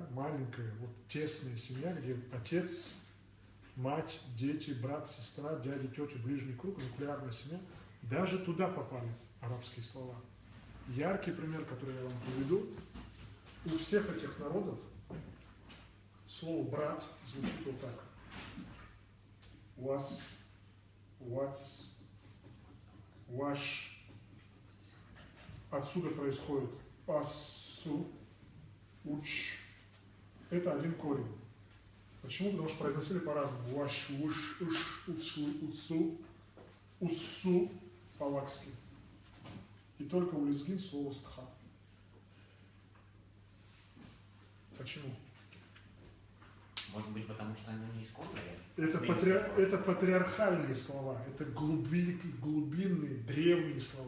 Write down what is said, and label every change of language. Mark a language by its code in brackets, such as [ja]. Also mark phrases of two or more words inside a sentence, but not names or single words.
[ru] Маленькая, вот тесная семья, где отец, мать, дети, брат, сестра, дядя, тетя, ближний круг, нуклеарная семья. Даже туда попали арабские слова. Яркий пример, который я вам приведу. У всех этих народов слово «брат» звучит вот так. Was, what's, wash. Отсюда происходит асу, уч. Это один корень. Почему? Потому что произносили по-разному. Ваш, уш, уш, учу, уцу, уссу по-лакски. И только у лезгин слово стха. Почему? Может быть, потому что они не исконные? Это патриархальные слова, это глубинные, древние слова.